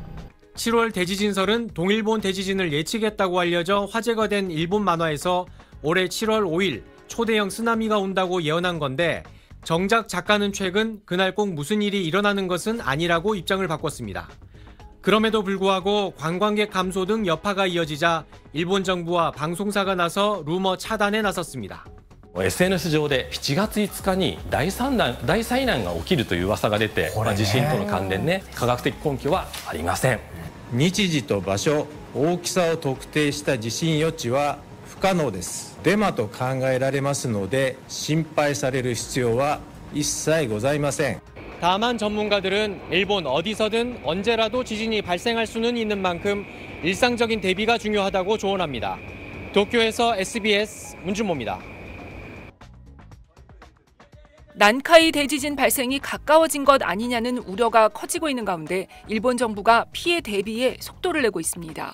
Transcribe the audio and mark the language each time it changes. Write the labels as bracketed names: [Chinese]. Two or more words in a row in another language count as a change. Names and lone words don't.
[Korean] 7월 대지진설은 동일본 대지진을 예측했다고 알려져 화제가 된 일본 만화에서 올해 7월 5일 초대형 쓰나미가 온다고 예언한 건데 정작 작가는 최근 그날 꼭 무슨 일이 일어나는 것은 아니라고 입장을 바꿨습니다. 그럼에도 불구하고 관광객 감소 등 여파가 이어지자 일본 정부와 방송사가 나서 루머 차단에 나섰습니다. [Japanese] SNS 上で7月5日に大災難が起きるという噂が出て、地震との関連ね、科学的根拠はありません。日時と場所、大きさを特定した地震予知は不可能です。デマと考えられますので心配される必要は一切ございません。 [Korean] 다만 전문가들은 일본 어디서든 언제라도 지진이 발생할 수는 있는 만큼 일상적인 대비가 중요하다고 조언합니다. 도쿄에서 SBS 문준모입니다. 난카이 대지진 발생이 가까워진 것 아니냐는 우려가 커지고 있는 가운데 일본 정부가 피해 대비에 속도를 내고 있습니다.